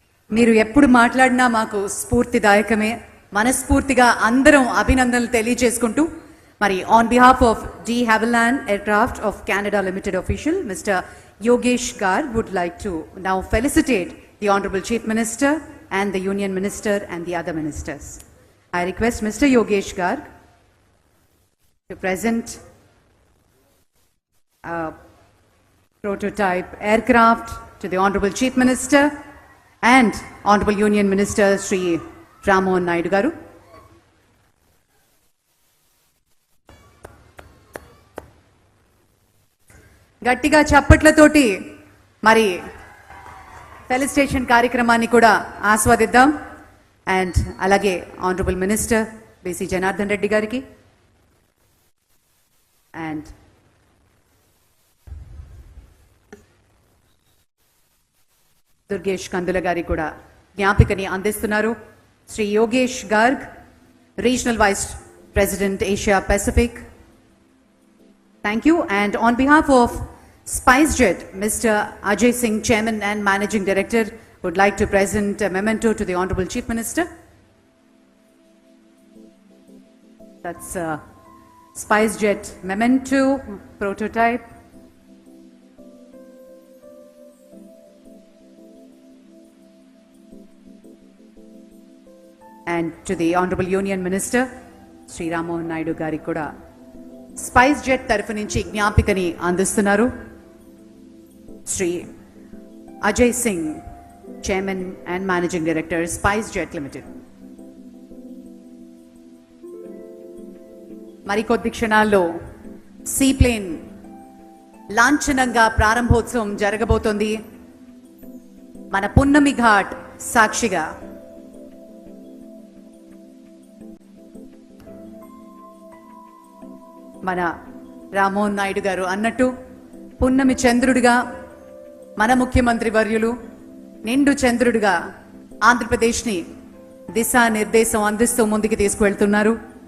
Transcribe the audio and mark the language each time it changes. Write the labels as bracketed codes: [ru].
[te] మీరు ఎప్పుడు మాట్లాడినా మాకు స్ఫూర్తిదాయకమే. మనస్ఫూర్తిగా అందరం అభినందనలు తెలియజేసుకుంటూ మరి [en] On behalf of de Havilland aircraft of Canada limited official mister Yogesh Garg would like to now felicitate the honourable chief minister and the Union Minister and the other ministers. I request Mr. Yogesh Garg to present a prototype aircraft to the Honorable Chief Minister and Honorable Union Minister Sri Ramohan Naidu Garu. [te] గట్టిగా చప్పట్లతోటి మరి felicitation కార్యక్రమాన్ని కూడా ఆస్వాదిద్దాం. And అలాగే honourable minister BC Janardhan Reddy గారికి and Durgesh కందుల గారికి కూడా జ్ఞాపికని అందిస్తున్నారు. [en] Shri Yogesh Garg, regional vice president Asia Pacific. Thank you. And on behalf of SpiceJet, Mr. Ajay Singh, Chairman and Managing Director, would like to present a memento to the Honorable Chief Minister. That's SpiceJet memento prototype. And to the Honorable Union Minister, Sri Ramohan Naidu Gari [te] kuda SpiceJet తరఫు నుంచి జ్ఞాపికని అందిస్తున్నారు. [en] Sri Ajay Singh, Chairman and Managing Director, SpiceJet Limited. [te] మరికొద్ది క్షణాల్లో seaplane లాంఛనంగా ప్రారంభోత్సవం జరగబోతోంది. మన పున్నమి ఘాట్ సాక్షిగా మన రామ్మోహన్ నాయుడు గారు అన్నట్టు పున్నమి చంద్రుడిగా మన ముఖ్యమంత్రి వర్యులు నిండు చంద్రుడిగా ఆంధ్రప్రదేశ్ని దిశా నిర్దేశం అందిస్తూ ముందుకు తీసుకువెళ్తున్నారు.